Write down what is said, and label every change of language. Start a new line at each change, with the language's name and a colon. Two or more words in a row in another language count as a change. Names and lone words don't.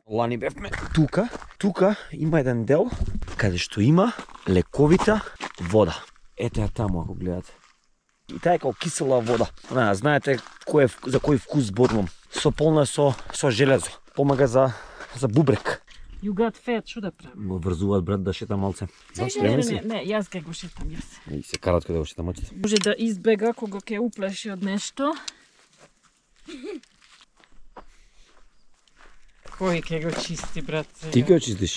Macedonian: Лани бевме тука има еден дел каде што има лековита вода. Ете ја таму ако гледате. И таа е како кисела вода. Знаете за кој вкус зборувам. Со полна со железо. Помага за бубрек.
English: You got fat,
Macedonian: што да правим? Мо врзуваат брат да шета малце. Не, јас ке го шетам, јас. И се карат каде го шета мачите. Може да избега кога ќе уплаши од нешто. Кој ќе го чисти, брат? Ти ќе очистиш.